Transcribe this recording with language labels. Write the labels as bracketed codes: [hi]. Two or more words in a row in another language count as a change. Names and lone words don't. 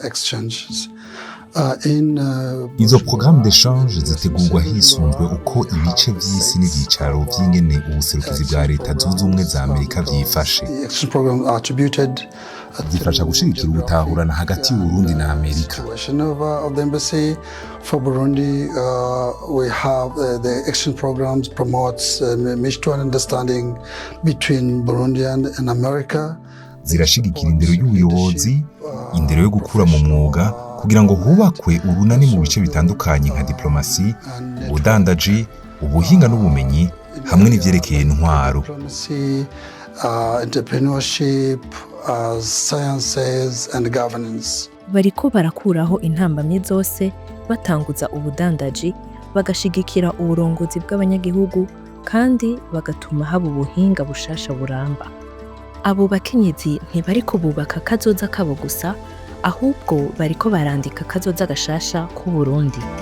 [rn] Izo [fr] programme d'échange [rn] zitegurwa hisunzwe uko ibice vy'isi n'ivyicaro vy'ingene ubuserukizi bwa Leta Zunze Ubumwe za Amerika vyifashe. Zifasha gushigikira ubutahurana hagati y'Uburundi na Amerika. [en] For Burundi, we have the action programs promotes mutual understanding between Burundi and America. [rn] Zirashigikira indero y'ubuyobozi, indero yo gukura mu mwuga kugira ngo hubakwe urunani mu bice bitandukanye nka diplomasi, ubudandaji, ubuhinga n'ubumenyi hamwe n'ivyerekeye intwaro. [en] Entrepreneurship, sciences and governance. [rn] Bariko barakuraho intambamye zose, batanguza ubudandaji, bagashigikira uburongozi bw'abanyagihugu kandi bagatuma haba ubuhinga bushasha buramba. Abo bakenyezi ntibariko bubaka kazoza kabo gusa, ahubwo bariko barandika kazoza gashasha ku Burundi.